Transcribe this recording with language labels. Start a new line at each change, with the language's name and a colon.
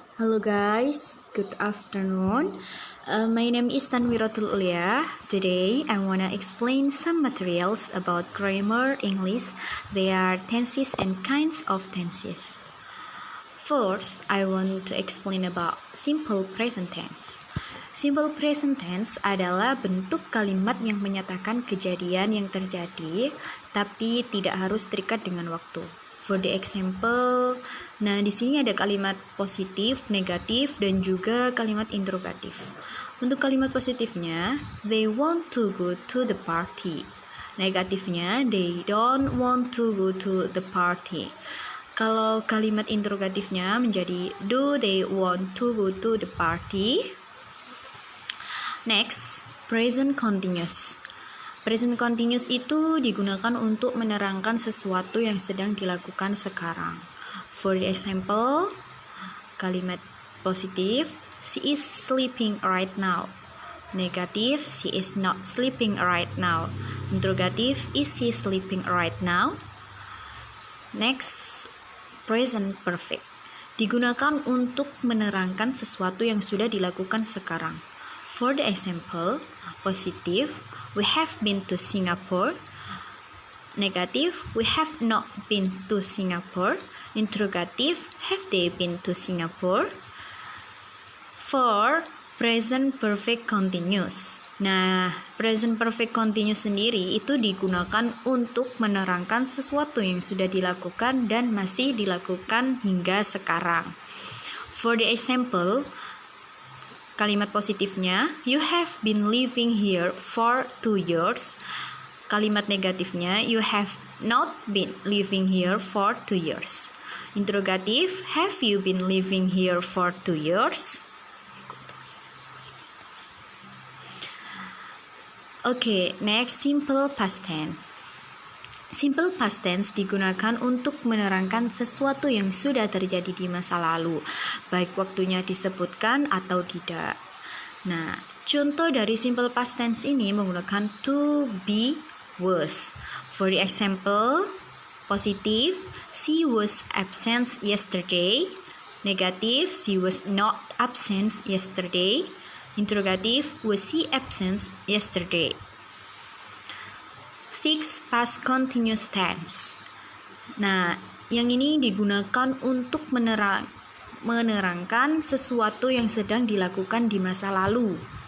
English: Hello guys, good afternoon. My name is Tanwiratul Ulia. Today I wanna explain some materials about grammar English. They are tenses and kinds of tenses. First, I want to explain about simple present tense.
Indonesian: Simple present tense adalah bentuk kalimat yang menyatakan kejadian yang terjadi, tapi tidak harus terikat dengan waktu.
English: For the example,
Indonesian: nah di sini ada kalimat positif, negatif, dan juga kalimat interrogatif. Untuk kalimat positifnya,
English: they want to go to the party. Negatifnya, they don't want to go to the party.
Indonesian: Kalau kalimat interrogatifnya menjadi
English: do they want to go to the party?
Indonesian: Next, present continuous. Present continuous itu digunakan untuk menerangkan sesuatu yang sedang dilakukan sekarang.
English: For example,
Indonesian: kalimat positif,
English: she is sleeping right now. Negatif, she is not sleeping right now. Interrogatif, is she sleeping right now? Next, present perfect.
Indonesian: Digunakan untuk menerangkan sesuatu yang sudah dilakukan sekarang.
English: For the example, positive, we have been to Singapore. Negative, we have not been to Singapore. Interrogative, have they been to Singapore? For present perfect continuous.
Indonesian: Nah, present perfect continuous sendiri itu digunakan untuk menerangkan sesuatu yang sudah dilakukan dan masih dilakukan hingga sekarang.
English: For the example,
Indonesian: kalimat positifnya,
English: you have been living here for 2 years.
Indonesian: Kalimat negatifnya,
English: you have not been living here for 2 years. Interrogatif, have you been living here for 2 years? Okay, next, simple past tense.
Indonesian: Simple past tense digunakan untuk menerangkan sesuatu yang sudah terjadi di masa lalu, baik waktunya disebutkan atau tidak. Nah, contoh dari simple past tense ini menggunakan to, be, was.
English: For the example, positif, she was absent yesterday. Negatif, she was not absent yesterday. Interrogatif, was she absent yesterday?
Indonesian: 6. Past continuous tense. Nah, yang ini digunakan untuk menerangkan sesuatu yang sedang dilakukan di masa lalu.